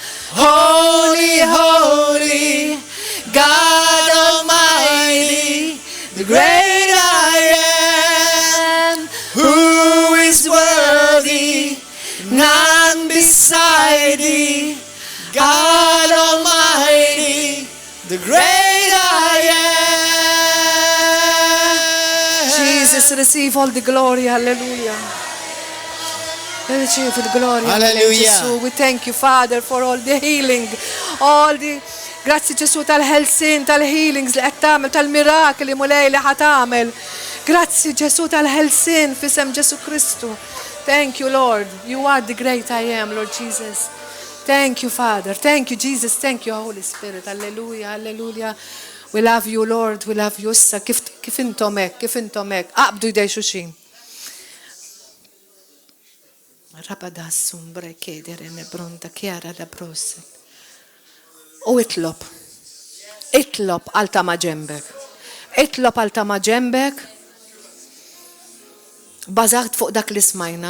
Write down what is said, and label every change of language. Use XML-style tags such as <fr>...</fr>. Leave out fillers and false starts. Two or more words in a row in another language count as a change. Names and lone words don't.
<en>Holy, holy, God Almighty, the great I am, who is worthy, none beside thee, God Almighty, the great I am. Jesus, receive all the glory. Hallelujah. Receive the glory. Hallelujah. We thank you, Father, for all the healing, all the</en> <mt>grazie Gesù tal-ħelsin, tal-healings li qed tagħmel, tal-mirakli mulej li ħad tagħmel. Grazzi Ġesu tal-ħelsin f'isem Ġesu Kristu.</mt> <en>Thank you, Lord. You are the great I am, Lord Jesus. Thank you, Father. Thank you, Jesus. Thank you, Holy Spirit. Hallelujah, hallelujah. We love you, Lord. We love you.</en> <mt>Issa kif intom hekk, kif intom hekk. Aqbdu jdej xuxin. Rabadassum brekeder nebronda kjara da proset. U itlob għal ta' maġembek. Itlob għal ta' maġembek. Bażat fuq dak li smajna.</mt>